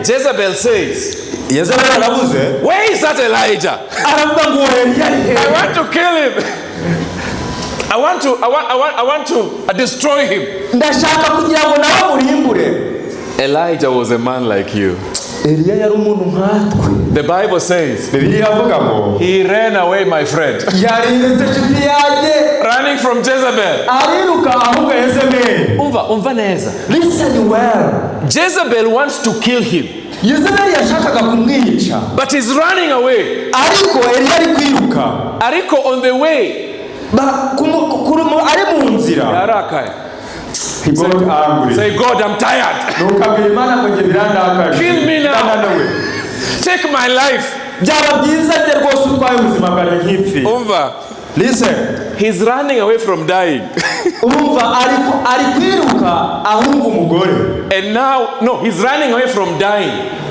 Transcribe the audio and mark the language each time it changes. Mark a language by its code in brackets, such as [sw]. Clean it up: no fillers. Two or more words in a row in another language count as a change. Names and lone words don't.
[en] Jezebel says, where is that Elijah? I want to kill him. I want to destroy him. Elijah was a man like you. [rw] Eliya yari umuntu nkatwe. [en] The Bible says [rw] Bibiliya avuga ngo [en] he ran away, my friend. [rw] yarirutse inshuti yanjye. [en] Running from Jezebel. [rw] Ariruka ahunga Yezebeli. Umva neza. [en] Listen well. Jezebel wants to kill him. [rw] Yezebeli yashakaga kumwica. [en] But he's running away. [rw] Ariko Eliya ari kwiruka. [en] Ariko on the way. [rw] Ari mu nzira. Yarakaye. [en] He got angry. Say, God, I'm tired. Kill me now. Take my life. Umva. Listen. He's running away from dying. And now, no, he's running away from dying.